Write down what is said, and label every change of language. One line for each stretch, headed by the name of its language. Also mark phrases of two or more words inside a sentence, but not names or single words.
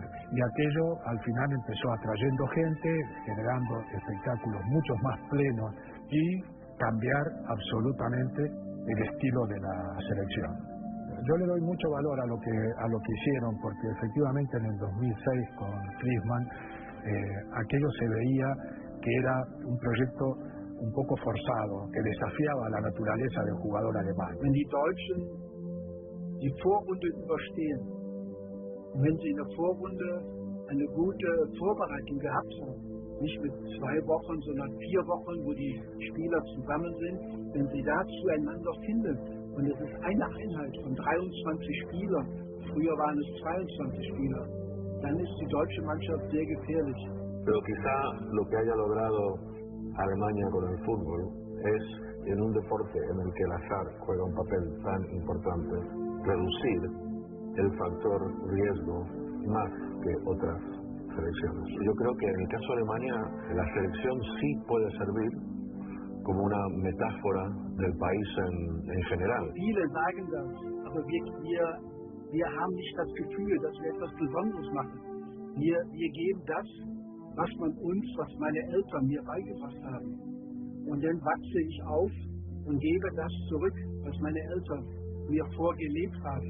Spanish: Y aquello al final empezó atrayendo gente, generando espectáculos mucho más plenos y cambiar absolutamente el estilo de la selección. Yo le doy mucho valor a lo que hicieron, porque efectivamente en el 2006 con Klinsmann aquello se veía que era un proyecto un poco forzado, que desafiaba a la naturaleza del jugador alemán.
German: Wenn die Deutschen die Vorrunde überstehen und wenn sie in der Vorrunde eine gute Vorbereitung gehabt haben, nicht mit 2 Wochen, sondern 4 Wochen, wo die Spieler zusammen sind, wenn sie da zueinander finden und es ist eine Einheit von 23 Spielern, früher waren es 22 Spieler, dann ist die deutsche Mannschaft sehr gefährlich.
Spanish: Pero quizá lo que haya logrado Alemania con el fútbol es, en un deporte en el que el azar juega un papel tan importante, reducir el factor riesgo más que otras selecciones. Yo creo que en el caso de Alemania la selección sí puede servir como una metáfora del país en general.
German: Viele sagen das, aber wir haben nicht das Gefühl, dass wir etwas Besonderes machen. Wir geben das, was meine Eltern mir beigebracht haben. Und dann wachse ich auf und gebe das zurück, was meine Eltern mir vorgelebt haben.